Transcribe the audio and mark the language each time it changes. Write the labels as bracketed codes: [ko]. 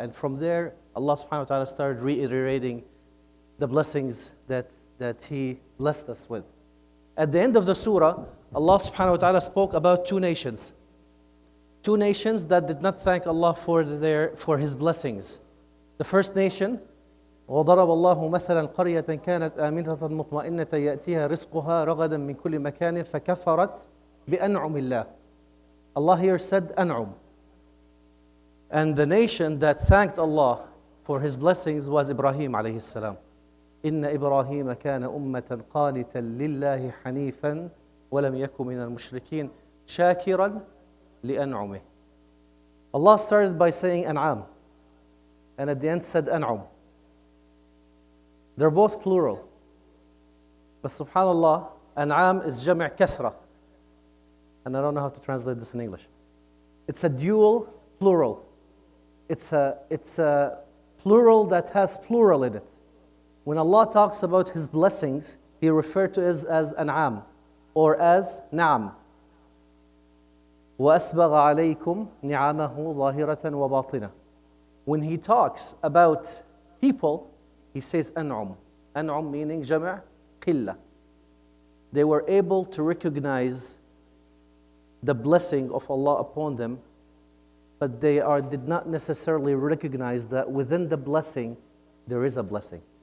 [en] And from there, Allah subhanahu wa ta'ala started reiterating the blessings that He blessed us with. At the end of the surah, Allah subhanahu wa ta'ala spoke about two nations. Two nations that did not thank Allah for His blessings. The first nation, [ar] وضرب الله مثلا قرية كانت آمنة مطمئنة يأتيها رزقها رغدا من كل مكان فكفرت بأنعم الله. [en] Allah here said أنعم. And the nation that thanked Allah for His blessings was Ibrahim alayhi salam. [ar] إن إبراهيم كان أمة قانتا لله حنيفا ولم يكن من المشركين شاكرا لأنعمه. [en] Allah started by saying أنعام, and at the end said أنعم. They're both plural. But subhanallah, أنعام is جمع كثرة. And I don't know how to translate this in English. It's a dual plural. It's a plural that has plural in it. When Allah talks about His blessings, He referred to it as أنعام or as نعم. [ar] وَأَسْبَغَ عَلَيْكُمْ نِعَمَهُ ظَاهِرَةً وَبَاطِنَةً. [en] When He talks about people, He says أنعم. [ar] أنعم meaning جمع قلة. [en] They were able to recognize the blessing of Allah upon them, but they did not necessarily recognize that within the blessing, there is a blessing.